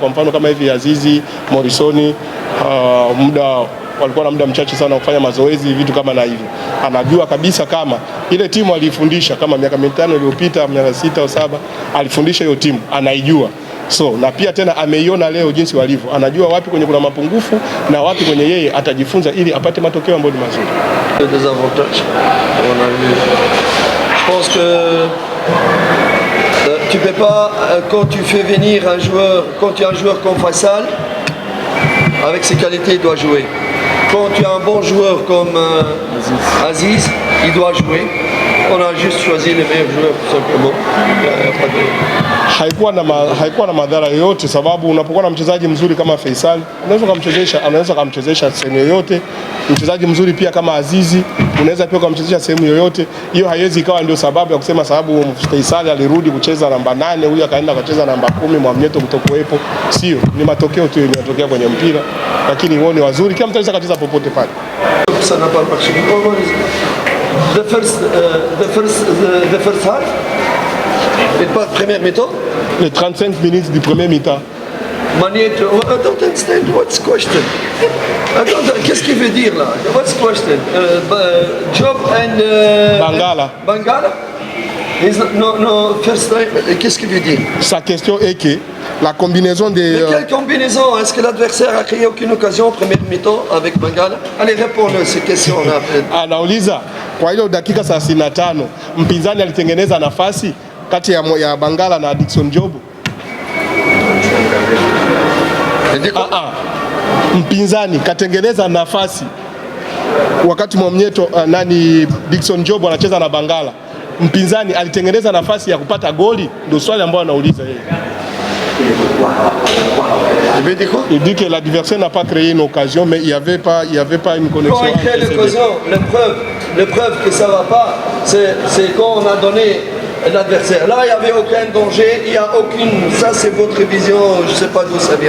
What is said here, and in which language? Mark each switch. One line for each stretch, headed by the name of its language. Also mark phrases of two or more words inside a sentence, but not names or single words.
Swahili: Kwa mfano kama hivi Azizi, Morrison, walikuwa na muda mchache sana kufanya mazoezi, vitu kama na hivi. Anajua kabisa kama ile timu alifundisha kama miaka 5 iliyopita, miaka 6 au 7 alifundisha hiyo timu, anaijua. So na pia tena ameiona leo jinsi walivyo. Anajua wapi kwenye kuna mapungufu na wapi kwenye yeye atajifunza ili apate matokeo ambayo ni mazuri.
French: Des avantages. On a vu. Je pense que tu peux pas quand tu fais venir un joueur, quand tu as un joueur comme Faisal, avec ses qualités, il doit jouer. Quand tu as un bon joueur comme Aziz, il doit jouer. On a juste choisi les meilleurs joueurs tout simplement.
Swahili: Haikuwa na madhara yoyote sababu unapokuwa na mchezaji mzuri kama Faisal, anaweza kumchezesha sehemu yoyote. Mchezaji mzuri pia kama Azizi, unaweza pia kumchezesha sehemu yoyote. Hiyo haiwezi ikawa ndio sababu ya kusema sababu Faisal alirudi kucheza namba 8, huyu akaenda akacheza namba 10, Mwamnyeto kutokuwepo. Sio, ni matokeo tu yanatokea kwenye mpira, lakini wao ni wazuri, kila mtu anaweza kucheza popote pale.
French: Ça n'a pas marché.
English: The first half.
French: Et pas de première mi-temps. Les 35 minutes du premier mi-temps.
English: Magneto, I don't understand what's question. Qu'est-ce qu'il veut dire là? What's question? Job and Bangala. Bangala? No, first time.
French: Qu'est-ce qu'il veut dire? Sa question est que la combinaison des... Mais quelle combinaison? Est-ce que l'adversaire a créé aucune occasion en première mi-temps avec Bangala? Allez, réponds-le ces questions-là.
Swahili: Anauliza kwa ile dakika 35 mpinzani alitengeneza nafasi kati ya Bangala na Dickson Job. Mpinzani katengeneza nafasi wakati Mwamnyeto Dickson Job anacheza na Bangala. Mpinzani alitengeneza nafasi ya kupata goli, ndio swali ambalo anauliza yeye.
French: Il dit que l'adversaire n'a pas créé une occasion, mais il n'y avait pas une connexion. Quand il crée l'occasion, la preuve que ça ne va pas, c'est quand on a donné l'adversaire. Là, il n'y avait aucun danger, il n'y a aucune... Ça, c'est votre vision, je ne sais pas d'où ça vient.